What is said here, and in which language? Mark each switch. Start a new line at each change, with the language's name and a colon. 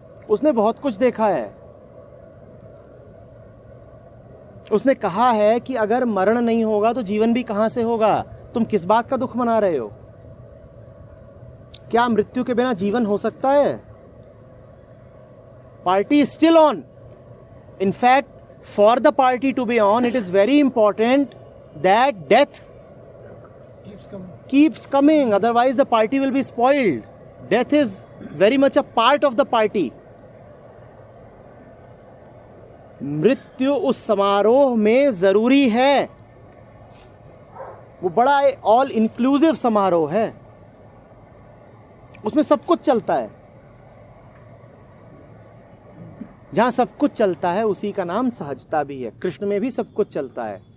Hindi: उसने बहुत कुछ देखा है। उसने कहा है कि अगर मरण नहीं होगा तो जीवन भी कहां से होगा? तुम किस बात का दुख मना रहे हो? क्या मृत्यु के बिना जीवन हो सकता है?
English: Party is still on. In fact, for the party to be on, it is very important that death keeps coming. Otherwise, the party will be spoiled. Death is very much a part of the party.
Hindi: मृत्यु उस समारोह में जरूरी है। वो बड़ा all inclusive समारोह है, उसमें सब कुछ चलता है। जहां सब कुछ चलता है उसी का नाम सहजता भी है। कृष्ण में भी सब कुछ चलता है।